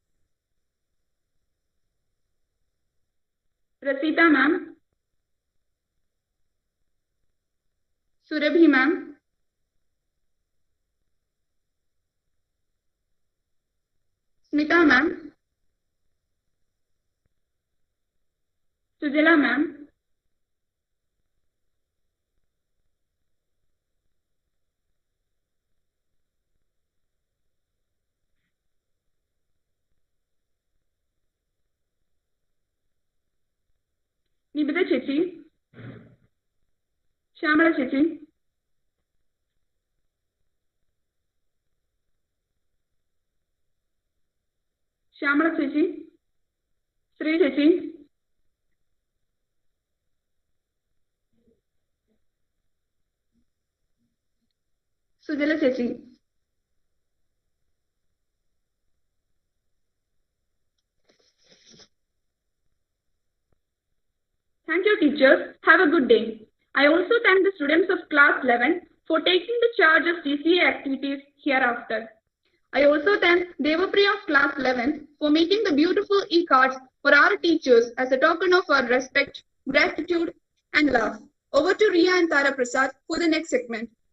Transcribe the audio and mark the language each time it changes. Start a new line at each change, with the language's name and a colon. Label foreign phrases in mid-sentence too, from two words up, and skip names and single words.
English: Rasita ma'am, Surabhi ma'am, Smita ma'am, Sujala ma'am, Nibita Chechi, Shamala Chechi, Shamala Chechi, Sri Chechi, Sujala Chechi. Thank you, teachers. Have a good day. I also thank the students of class 11 for taking the charge of CCA activities hereafter. I also thank Devapriya of class 11 for making the beautiful e-cards for our teachers as a token of our respect, gratitude, and love. Over to Riya and Tara Prasad for the next segment.